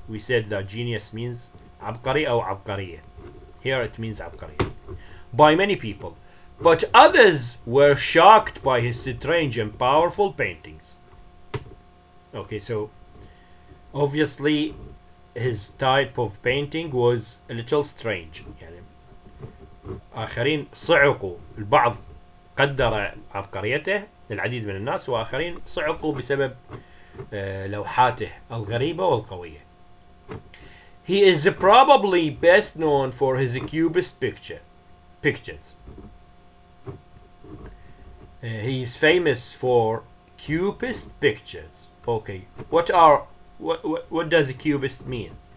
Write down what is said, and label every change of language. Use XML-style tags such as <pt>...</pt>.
<en>We said that genius means</en> <ar>عبقري أو عبقرية.</ar> <en>Here it means</en> <ar>عبقرية.</ar> <en>By many people. But others were shocked by his strange and powerful paintings. Okay, so obviously his type of painting was a little strange.</en> <ar>يعني آخرين صعقوا، البعض قدر عبقريته العديد من الناس، وآخرين صعقوا بسبب لوحاته الغريبة والقوية.</ar> <en>He is probably best known for his cubist pictures. He is famous for cubist pictures. Okay, what does a cubist mean?</en>